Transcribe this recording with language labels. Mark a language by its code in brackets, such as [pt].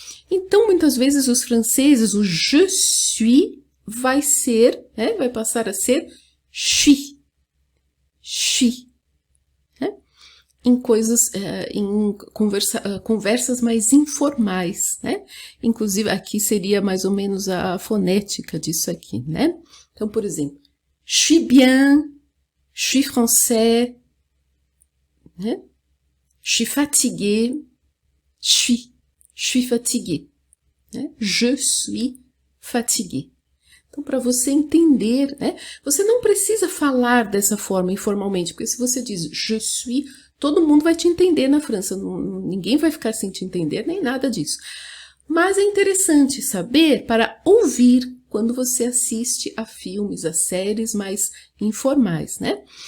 [pt] Então, muitas vezes, os franceses, o [fr] je suis [pt] vai passar a ser suis, né? Em coisas, em conversas mais informais, né? Inclusive, aqui seria mais ou menos a fonética disso aqui, né? Então, por exemplo, [fr] je suis bien, je suis français, [pt] né? [fr] Je suis fatigué, je suis fatigué, né? Je suis fatigué. [pt] Então, para você entender, né? Você não precisa falar dessa forma informalmente, porque se você diz [fr] je suis [pt] todo mundo vai te entender na França, ninguém vai ficar sem te entender, nem nada disso. Mas é interessante saber para ouvir quando você assiste a filmes, a séries mais informais, né?